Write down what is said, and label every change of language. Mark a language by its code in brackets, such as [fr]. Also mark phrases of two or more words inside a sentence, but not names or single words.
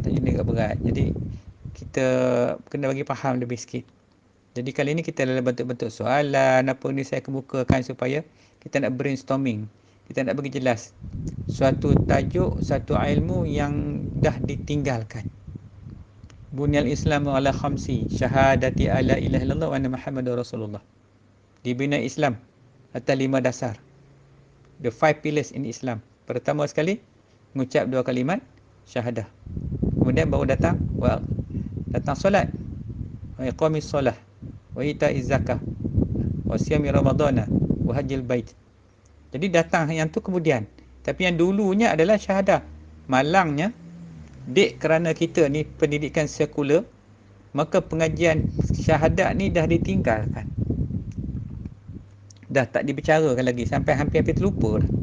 [ms] Tajuk ni agak berat. Jadi kita kena bagi faham lebih sikit. Jadi kali ni kita dalam bentuk-bentuk soalan apa ni saya kemukakan supaya kita nak brainstorming. Kita nak bagi jelas suatu tajuk, satu ilmu yang dah ditinggalkan. [ar] بني الإسلام على خمس شهادة ألا إله إلا الله وأن محمدا رسول الله. [ms] Dibina Islam atas 5 dasar. [en] The 5 pillars in Islam. [ms] Pertama sekali, mengucap 2 kalimat syahadah. Kemudian baru datang solat, [ar] وإقام الصلاة وإيتاء الزكاة وصيام رمضان وحج البيت. [ms] Jadi datang yang tu kemudian. Tapi yang dulunya adalah syahadah. Malangnya, kerana kita ni pendidikan sekular, maka pengajian syahadat ni dah ditinggalkan. Dah tak dibicarakan lagi sampai hampir terlupa dah.